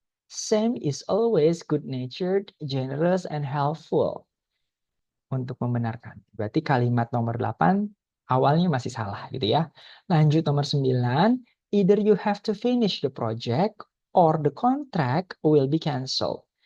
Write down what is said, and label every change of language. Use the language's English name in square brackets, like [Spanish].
[English] Sam is always good natured, generous, and helpful. [Indonesian] Untuk membenarkan. Berarti kalimat nomor 8 awalnya masih salah gitu ya. Lanjut nomor 9, [English] either you have to finish the project or the contract will be cancelled.